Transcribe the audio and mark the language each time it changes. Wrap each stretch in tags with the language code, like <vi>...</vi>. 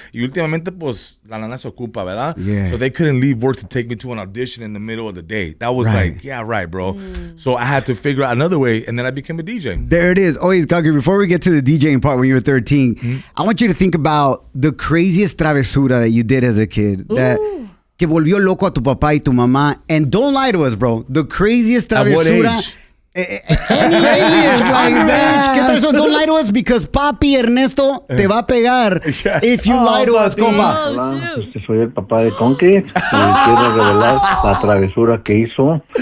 <es>Y últimamente pues la lana se ocupa, ¿verdad?</es> <en>Yeah. So they couldn't leave work to take me to an audition in the middle of the day. That was like, yeah, right, bro. So I had to figure out another way, and then I became a DJ. There it is. Always, Concrete, before we get to the DJing part when you were 13, I want you to think about the craziest travesura that you did as a kid.</en> <es>Que volvió loco a tu papá y tu mamá.</es> <en>And don't lie to us, bro. The craziest travesura. At what age? Any age like that. Don't lie to us because Papi Ernesto</en> <es>te va a pegar</es> <en>if you lie to us, compa.</en> <es>Hola, soy el papá de Concrete y quiero revelar la travesura que hizo.</es>